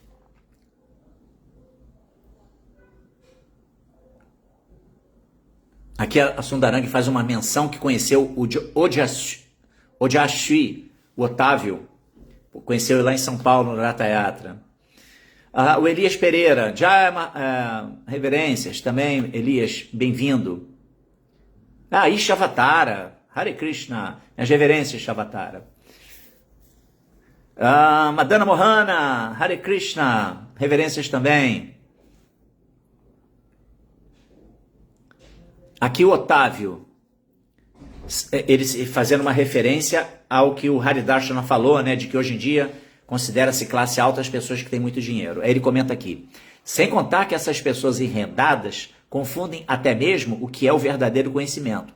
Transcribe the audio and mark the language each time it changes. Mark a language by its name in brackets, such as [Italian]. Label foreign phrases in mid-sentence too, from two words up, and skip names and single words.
[Portuguese] Aqui a Sundarang faz uma menção que conheceu o Ojashi, o Otávio, conheceu ele lá em São Paulo, no Ratha Yatra. O Elias Pereira, reverências também, Elias, bem-vindo. Ishavatara, [Sanskrit] Hare Krishna, [Portuguese] as reverências, Shavatara. Madana Mohana, [Sanskrit] Hare Krishna, [Portuguese] reverências também. Aqui o Otávio, ele fazendo uma referência ao que o Haridarshana falou, né, de que hoje em dia considera-se classe alta as pessoas que têm muito dinheiro. Aí ele comenta aqui, sem contar que essas pessoas enrendadas confundem até mesmo o que é o verdadeiro conhecimento.